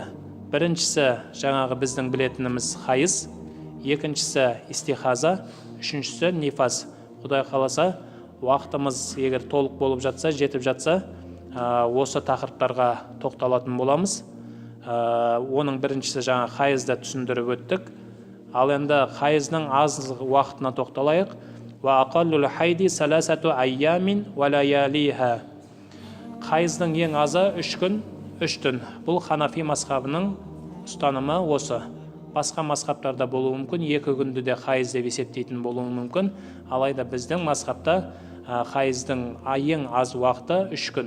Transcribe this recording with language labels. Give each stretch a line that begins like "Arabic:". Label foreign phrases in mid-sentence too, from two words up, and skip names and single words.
Kazakh: Біріншісі жаңағы біздің білетініміз хайыз, екіншісі истихаза, үшіншісі нифас. Құдай қаласа, уақытымыз егер толық болып жатса, жетіп жатса, осы тақырыптарға тоқталатын боламыз. Оның біріншісі жаңа хайызда түсіндіріп өттік. Ал енді хайыздың аз уақытына тоқталайық.
Arabic: وأقل الحيض ثلاثة أيام ولياليها.
Kazakh: Хайыздың ең азы 3 күн, 3 түн. Бұл Ханафи мазхабының ұстанымы осы. Басқа мазхабтарда болуы мүмкін, 2 күнді де хайыз деп есептейтін болуы мүмкін. Алайда біздің мазхабта хайыздың ең аз уақыты 3 күн.